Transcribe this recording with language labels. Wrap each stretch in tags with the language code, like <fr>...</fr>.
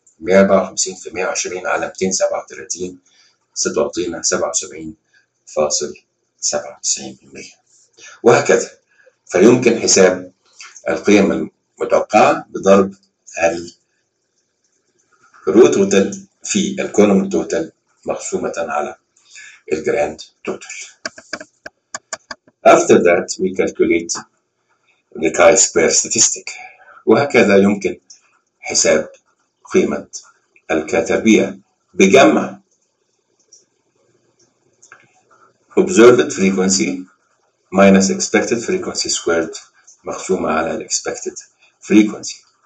<ar>154 في 120 على 237 ستعطينا 77.97%. وهكذا، فيمكن حساب القيم المتوقعة بضرب الرو توتال في الكولوم توتال مقسومة على الجراند توتال.</ar> <en>After that we calculate the chi-square statistic.</en> <ar>وهكذا يمكن حساب قيمة الكتابية بجمع</ar> <en>observed frequency minus expected frequency squared</en> <ar>مقسومة على expected frequency.</ar>